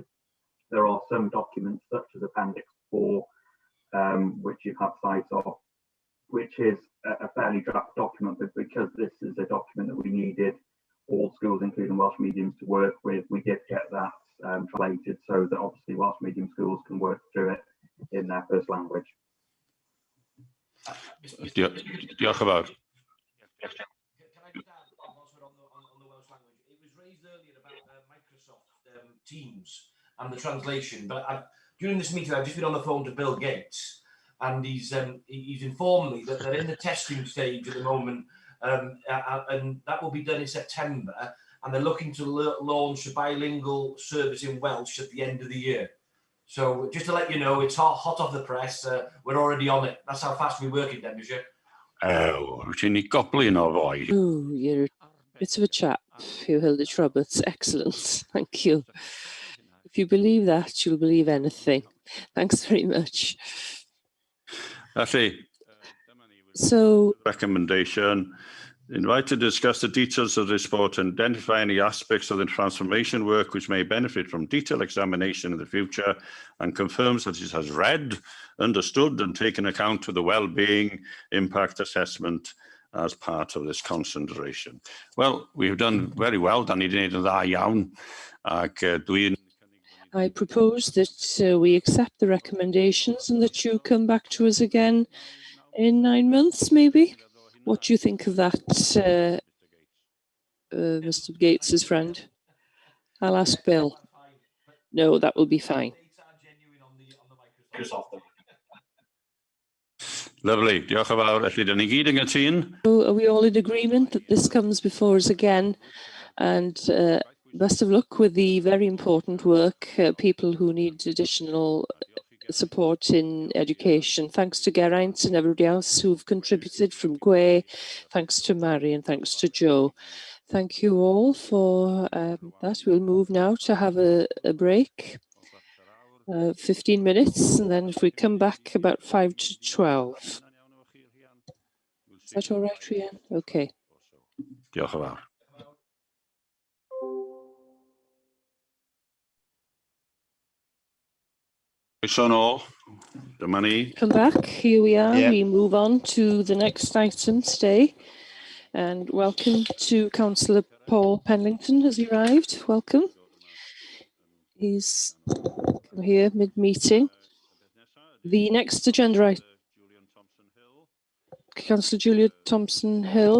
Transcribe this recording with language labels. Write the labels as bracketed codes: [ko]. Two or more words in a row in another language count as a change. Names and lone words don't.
[en] There are some documents, such as Appendix 4, which you have sight of, which is a fairly draft document, but because this is a document that we needed all schools, including Welsh mediums, to work with, we did get that translated, so that obviously Welsh medium schools can work through it in their first language. [cy] Diolch yn fawr. [en] Can I just add, whilst we're on the Welsh language, it was raised earlier about Microsoft Teams and the translation, but during this meeting I've just been on the phone to Bill Gates, and he's informed me that they're in the testing stage at the moment, and that will be done in September, and they're looking to launch a bilingual service in Welsh at the end of the year. So just to let you know, it's hot off the press. We're already on it. That's how fast we work in Denbighshire. [cy] Oh, ti'n ni goblin o foi. [en] Oh, you're a bit of a chap, Hugh Hilditch Roberts. Excellent. Thank you. If you believe that, you'll believe anything. Thanks very much. [cy] Felly, [en] So, recommendation. Invite to discuss the details of this report and identify any aspects of the transformation work which may benefit from detailed examination in the future, and confirms that it has read, understood and taken account of the well-being impact assessment as part of this consideration. Well, we've done very well. [cy] Dan ni 'di wneud yn dda iawn. Ac dwi'n... [en] I propose that we accept the recommendations and that you come back to us again in 9 months, maybe. What do you think of that, Mr. Gates's friend? I'll ask Bill. No, that will be fine. Lovely. [cy] Diolch yn fawr. Felly, dyn ni gyd yn gytun. [en] So are we all in agreement that this comes before us again? And best of luck with the very important work, people who need additional support in education. Thanks to Geraint and everybody else who've contributed from Gwe. Thanks to Mary and thanks to Joe. Thank you all for that. We'll move now to have a break, 15 minutes, and then if we come back about 5 to 12. Is that all right, Rhian? Okay. [cy] Diolch yn fawr. Croeso nôl. Dyma ni. [en] Come back, here we are. Yeah. We move on to the next item today. And welcome to Councillor Paul Penlington has arrived. Welcome. He's come here mid-meeting. The next agenda item, Councillor Julia Thompson-Hill.